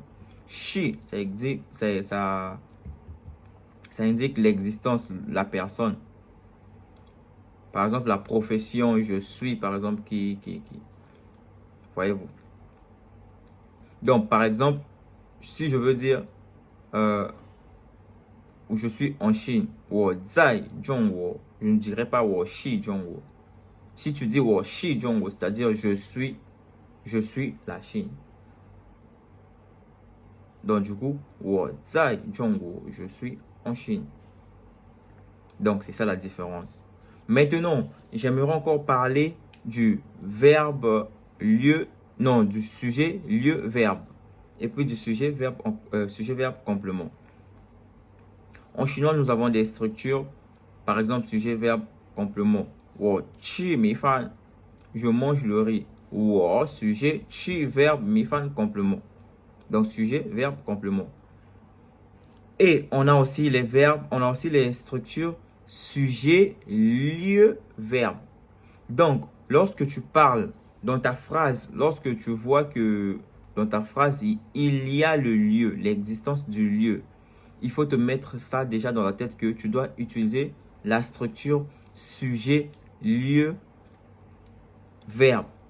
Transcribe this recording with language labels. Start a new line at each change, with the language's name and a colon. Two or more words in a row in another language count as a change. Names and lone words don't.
French: 是, ça indique l'existence, la personne. Par exemple, la profession, je suis, par exemple, qui. Voyez-vous. Donc, par exemple, si je veux dire, ou je suis en Chine.
Chinese: 我在中国.
French: Je ne dirais pas
Chinese: 我是中国.
French: Si tu dis
Chinese: 我是中国,
French: c'est-à-dire je suis la Chine. Donc du coup,
Chinese: 我在中国,
French: je suis en Chine. Donc c'est ça la différence. Maintenant, j'aimerais encore parler du verbe lieu, non, du sujet lieu verbe. Et puis du sujet verbe complément. En chinois, nous avons des structures. Par exemple, sujet verbe complément.
Chinese: 我吃米饭,
French: je mange le riz. 我 sujet, 吃 verbe, 米饭 complément. Donc sujet verbe complément. Et on a aussi les verbes, on a aussi les structures sujet, lieu, verbe. Donc, lorsque tu parles dans ta phrase, lorsque tu vois que dans ta phrase, il y a le lieu, l'existence du lieu, il faut te mettre ça déjà dans la tête que tu dois utiliser la structure sujet, lieu, verbe.